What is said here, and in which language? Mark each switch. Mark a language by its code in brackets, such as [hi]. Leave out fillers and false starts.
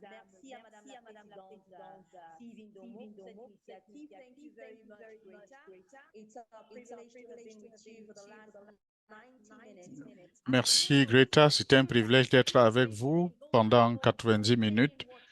[fr] Merci à Madame la Présidente Sylvine Domo pour cette initiative. [en] Thank you very much, Greta. It's a privilege to have been with you for the last 90 minutes. [fr] Merci Greta, c'était un privilège d'être avec vous pendant 90 minutes.